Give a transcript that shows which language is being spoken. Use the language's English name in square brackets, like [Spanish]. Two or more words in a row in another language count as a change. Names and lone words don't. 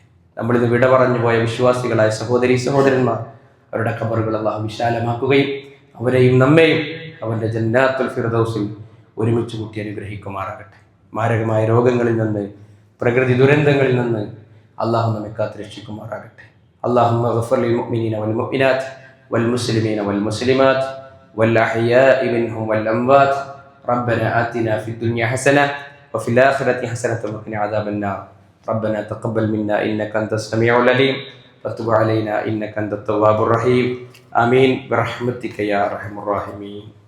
[Malayalam] നമ്മളിന്ന് വിട പറഞ്ഞു പോയ വിശ്വാസികളായ സഹോദരീ സഹോദരന്മാർ, അവരുടെ ഖബറുകൾ അള്ളാഹു വിശാലമാക്കുകയും അവരെയും നമ്മെയും അവൻ്റെ ജന്നാത്തുൽ ഫിർദൗസിൽ ഒരുമിച്ച് കൂട്ടി അനുഗ്രഹിക്കുമാറാകട്ടെ. മാരകമായ രോഗങ്ങളിൽ നിന്ന്, പ്രകൃതി ദുരന്തങ്ങളിൽ നിന്ന് അള്ളാഹു നമ്മെ കാത്തുരക്ഷിക്കുമാറാകട്ടെ. [Arabic] اللهم اغفر للمؤمنين والمؤمنات والمسلمين والمسلمات والأحياء منهم والأموات. ربنا آتنا في الدنيا حسنة وفي الآخرة حسنة وقنا عذاب النار. ربنا تقبل منا إنك أنت السميع العليم وتب علينا إنك أنت التواب الرحيم. آمين برحمتك يا أرحم الراحمين.